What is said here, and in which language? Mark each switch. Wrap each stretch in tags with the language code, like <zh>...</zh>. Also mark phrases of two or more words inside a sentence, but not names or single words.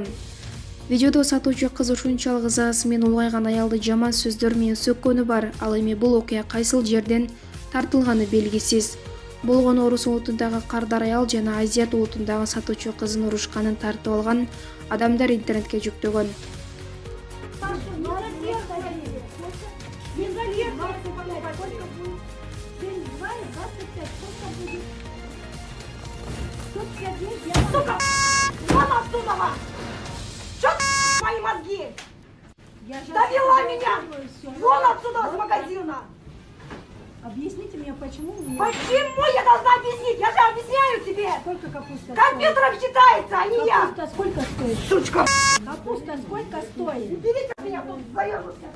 <ky>Видеодо сатуучу кыз ушунчалык ызасы менен улгайган аялды жаман сөздөр менен сөккөнү бар. Ал эми бул окуя кайсыл жерден тартылганы белгисиз. Болгону орус улутундагы кардар аял жана азиат улутундагы сатуучу кызын урушканын тартып алган адамдар интернетке жүктөгөн.</ky> <ru>Сука! Вон оттуда! Чё мои мозги? Довела меня! Вон отсюда, с магазина! Объясните мне, почему вы... Почему я должна объяснить? Я же объясняю тебе! Сколько капуста Компьютером считается, а не стоит? я! Капуста сколько стоит? Сучка! Капуста сколько стоит? Уберите от меня тут заезжу.</ru>